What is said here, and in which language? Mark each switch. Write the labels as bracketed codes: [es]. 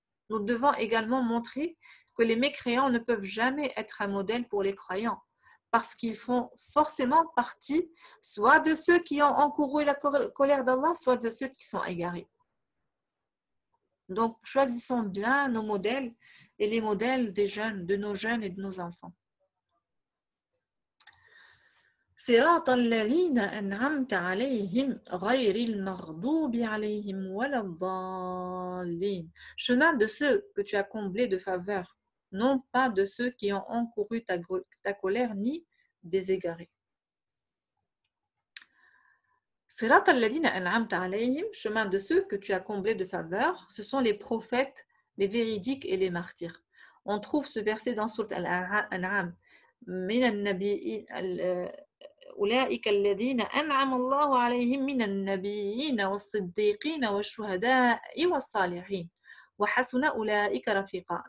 [fr] Nous devons également montrer que les mécréants ne peuvent jamais être un modèle pour les croyants parce qu'ils font forcément partie soit de ceux qui ont encouru la colère d'Allah, soit de ceux qui sont égarés. Donc, choisissons bien nos modèles et les modèles des jeunes, de nos jeunes et de nos enfants. [ar] صراط الذين أنعمت عليهم غير المغضوب عليهم ولا الضالين. [fr] Chemin de ceux que tu as comblés de faveur, non pas de ceux qui ont encouru ta colère ni des égarés. [ar] صراط الذين أنعمت عليهم, [fr] chemin de ceux que tu as comblés de faveur, ce sont les prophètes, les véridiques et les martyrs. On trouve ce verset dans Sourate Al-An'am. [ar] من النبيين أولئك الذين أنعم الله عليهم من النبيين والصديقين والشهداء والصالحين وحسن أولئك رفيقا.